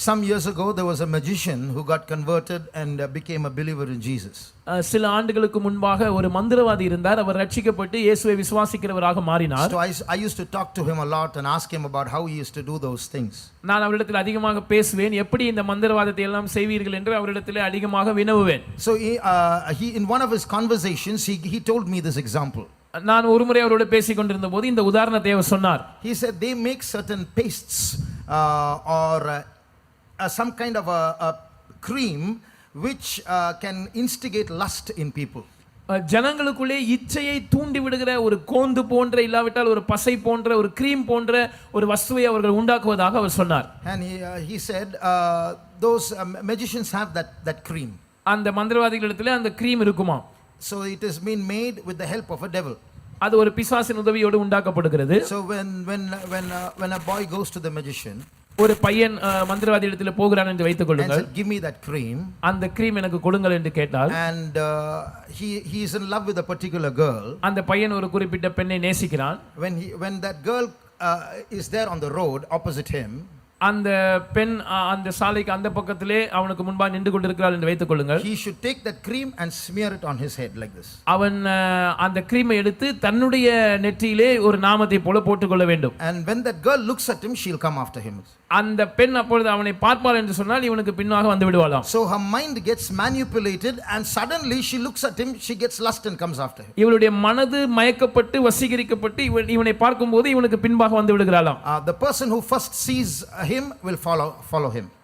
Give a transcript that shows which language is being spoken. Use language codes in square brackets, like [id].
[en] Some years ago there was a magician who got converted and became a believer in Jesus. [ta] சில ஆண்டுகளுக்கு முன்பாக ஒரு மந்திரவாதி இருந்தார். அவர் ரட்சிக்கப்பட்டு இயேசுவை விசுவாசிக்கிறவராக மாறினார். [en] So I used to talk to him a lot and ask him about how he used to do those things. [ta] நான் அவரிடத்தில் அதிகமாக பேசுவேன். எப்படி இந்த மந்திரவாதத்தை எல்லாம் செய்வீர்கள் என்று அவரிடத்தில் அதிகமாக வினவுவேன். [en] So he in one of his conversations he told me this example. [ta] நான் ஒருமுறை அவரோடு பேசிக் கொண்டிருந்த போது இந்த உதாரணத்தை அவர் சொன்னார். [en] He said they make certain pastes or some kind of a cream which can instigate lust in people. [ta] ஜனங்களுக்குள்ளே இச்சையை தூண்டி விடுகிற ஒரு கோந்து போன்ற இல்லாவிட்டால் ஒரு பசை போன்ற ஒரு கிரீம் போன்ற ஒரு வஸ்துவை அவர்கள் உண்டாக்குவதாக அவர் சொன்னார். [en] And he said those magicians have that cream. [ta] அந்த மந்திரவாதிகளிடத்திலே அந்த கிரீம் இருக்குமா? [en] So it has been made with the help of a devil. [ta] அது ஒரு பிசாசின் உதவியோடு உண்டாக்கப்படுகிறது. [en] So when a boy goes to the magician, [ta] ஒரு பையன் மந்திரவாதி இடத்துல போகிறான் என்று வைத்துக் கொள்ளுங்கள். [en] and said, give me that cream, [ta] அந்த கிரீம் எனக்கு கொடுங்கள் என்று கேட்டால், [en] and he is in love with a particular girl, [ta] அந்த பையன் ஒரு குறிப்பிட்ட பெண்ணை நேசிக்கிறான். [en] when that girl is there on the road opposite him, [ta] அந்த பெண் அந்த சாலைக்கு அந்த பக்கத்திலே அவனுக்கு முன்பாக நின்று கொண்டிருக்கிறாள் என்று வைத்துக் கொள்ளுங்கள். [en] he should take that cream and smear it on his head like this. [ta] அவன் அந்த கிரீமை எடுத்து தன்னுடைய நெற்றியிலே ஒரு நாமத்தை போல போட்டுக்கொள்ள வேண்டும். [en] And when that girl looks at him, she'll come after him. [ta] அந்த பெண் அப்பொழுது அவனை பார்ப்பாள் என்று சொன்னால் இவனுக்கு பின்னாக வந்து விடுவாளாம். [en] So her mind gets manipulated and suddenly she looks at him, she gets lust and comes after him. [ta] இவளுடைய மனது மயக்கப்பட்டு வசீகரிக்கப்பட்டு இவனை பார்க்கும்போது இவனுக்கு பின்பாக வந்து விடுகிறாளாம். [en] The person who first sees him will follow him.